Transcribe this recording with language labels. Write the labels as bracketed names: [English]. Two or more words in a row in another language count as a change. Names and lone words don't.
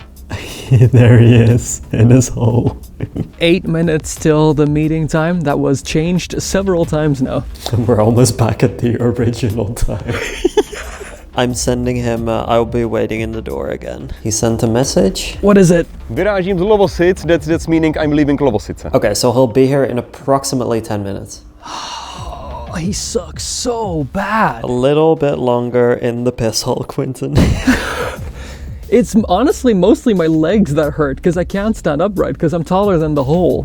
[English] There he is, in his hole. 8 minutes till the meeting time. That was changed several times now. We're almost back at the original time. I'm sending him, I'll be waiting in the door again. He sent a message. What is it? [Czech] Vyrážím z Lovosic, [English] that's meaning I'm leaving Lovosice. Okay, so he'll be here in approximately 10 minutes. Oh, he sucks so bad. A little bit longer in the piss hole, Quinten. It's honestly mostly my legs that hurt because I can't stand upright because I'm taller than the hole.